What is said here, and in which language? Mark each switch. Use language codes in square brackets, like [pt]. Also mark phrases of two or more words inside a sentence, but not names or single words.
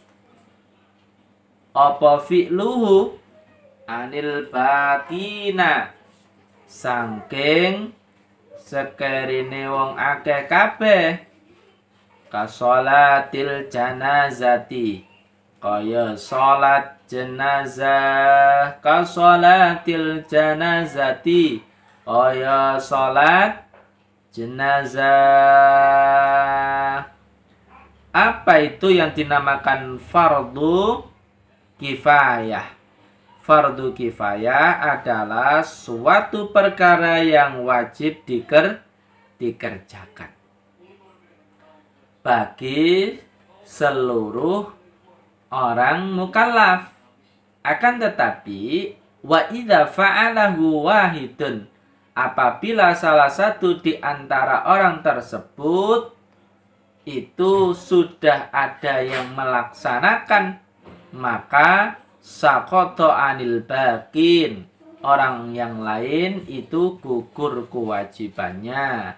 [jv] apa [ar] فعله عن الباقين [jv] saking sekerine wong akeh kabeh [ar] كصلاة الجنازة [jv] kaya salat jenazah [ar] كصلاة الجنازة [jv] kaya salat jenazah. [id] Apa itu yang dinamakan fardu kifayah? Fardu kifayah adalah suatu perkara yang wajib dikerjakan bagi seluruh orang mukallaf. Akan tetapi [ar] وإذا فعله واحد, [id] apabila salah satu di antara orang tersebut itu sudah ada yang melaksanakan, maka [ar] سقط عن الباقين, [id] orang yang lain itu gugur kewajibannya.